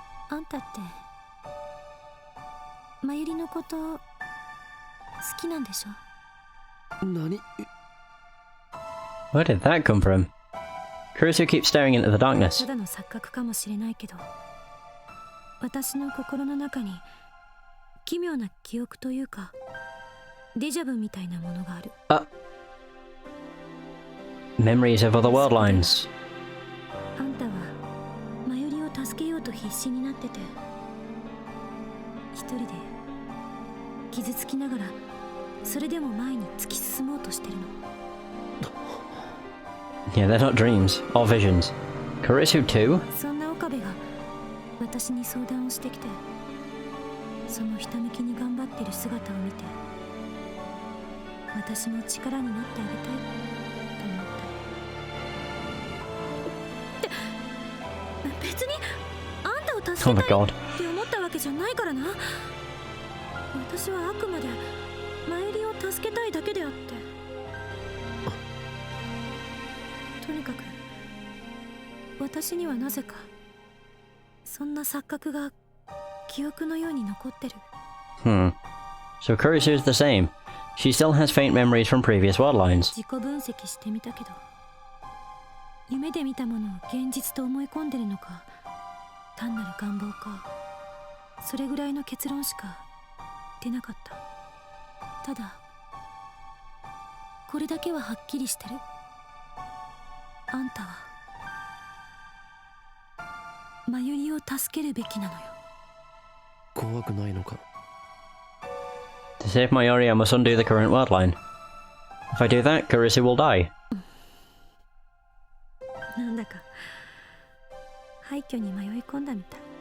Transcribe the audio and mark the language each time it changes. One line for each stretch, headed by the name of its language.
Japanese: あんたってまゆりのこと好きなんでしょ？何？
English: Where did that come from? Kurisu keeps staring into the
Japanese: た
English: darkness.
Japanese: だの錯覚かもしれないけど、私の心の中に奇妙な記憶というかデジャブみたいなものがある。
English: Memories of other world lines.
Japanese: あんたはまゆりを助けようと必死になってて、一人で傷つきながらそれでも前に突き進もうとしてるの。
English: Yeah, they're not dreams or visions. Kurisu too?
Japanese: そんな岡部が私に相談をしてきて、そのひたむきに頑張ってる姿を見て、私も力になってあげたいと思った。別にあんたを助
English: Oh
Japanese: け
English: my
Japanese: たい
English: god.
Japanese: って思ったわけじゃないからな。私はあくまでまゆりを助けたいだけであって。とにかく私にはなぜかそんな錯覚が記憶のように残ってる。
English: So Kurisu's the same. She still has faint memories from previous world lines.
Japanese: 自己分析してみたけど、夢で見たものを現実と思い込んでるのか、単なる願望か、それぐらいの結論しか出なかった。ただこれだけははっきりしてる。あんたはまゆりを助けるべきなのよ。怖くないのか。
English: To save Maori, I must undo the current world line. If I do that, Kurisu will die.
Japanese: なんだか廃墟に迷い込んだみたい。